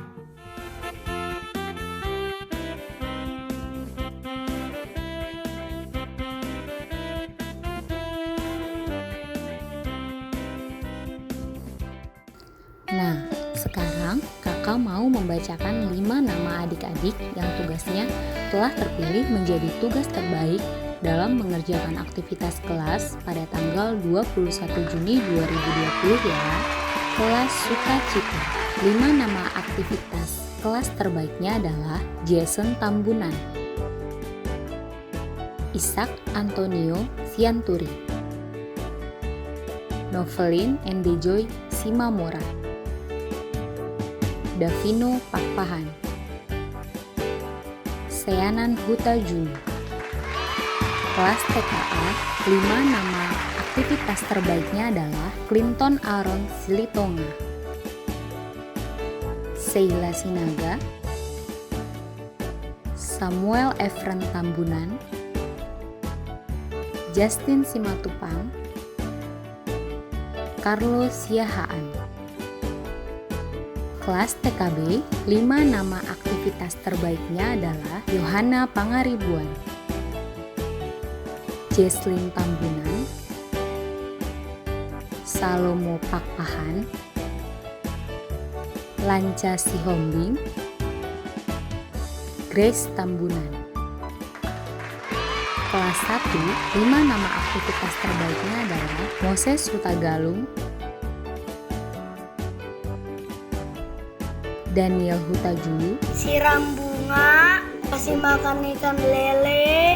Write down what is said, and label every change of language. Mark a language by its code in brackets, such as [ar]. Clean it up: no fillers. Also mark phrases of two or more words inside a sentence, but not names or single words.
[id] Nah, sekarang kakak mau membacakan 5 nama adik-adik yang tugasnya telah terpilih menjadi tugas terbaik dalam mengerjakan aktivitas kelas pada tanggal 21 Juni 2020 ya. Kelas Sukacita. 5 nama aktivitas kelas terbaiknya adalah Jason Tambunan, Ishak Antonio Sianturi, Novelin Endejoy Simamora, Davino Pakpahan, Seanan Huta Juni. Kelas TKA, 5 nama aktivitas terbaiknya adalah Clinton Aaron Silitonga, Sheila Sinaga, Samuel Efren Tambunan, Justin Simatupang, Carlo Siahaan. Kelas TKB, 5 nama aktivitas terbaiknya adalah Yohana Pangaribuan, Jesslyn Tambunan, Salomo Pakpahan, Lanca Sihombing, Grace Tambunan. Kelas 1, 5 nama aktivitas terbaiknya adalah Moses Hutagalung, Daniel Hutajulu, siram bunga, kasih makan ikan lele.